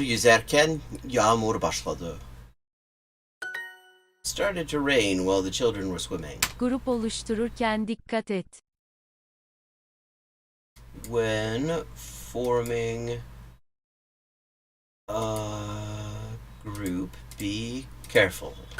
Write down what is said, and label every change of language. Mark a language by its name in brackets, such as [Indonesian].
[Turkish] yüzerken yağmur başladı. [English] Started to rain while the children were swimming. [Turkish] Grup oluştururken dikkat et. [English] When forming a group, be careful.